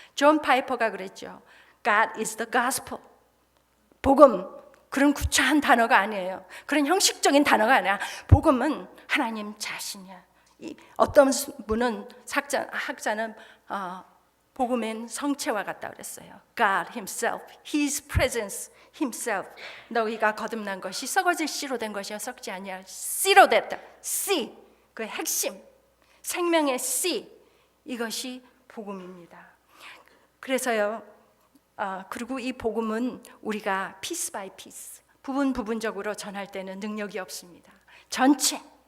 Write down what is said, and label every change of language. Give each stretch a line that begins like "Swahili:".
Korean: 존 파이퍼가 그랬죠.
English: God is the gospel.
Korean: 복음, 그런 구차한 단어가 아니에요. 그런 형식적인 단어가 아니야. 복음은 하나님 자신이야. 어떤 분은 학자는 복음은 성체와 같다 그랬어요.
English: God Himself, His presence Himself.
Korean: 너희가 거듭난 것이 썩어질 씨로 된 것이요 썩지 아니할 씨로 됐다. 씨, 그 핵심, 생명의 씨, 이것이 복음입니다. 그래서요. 그리고 이 복음은 우리가
English: piece by piece,
Korean: 부분적으로 전할 때는 능력이 없습니다. 전체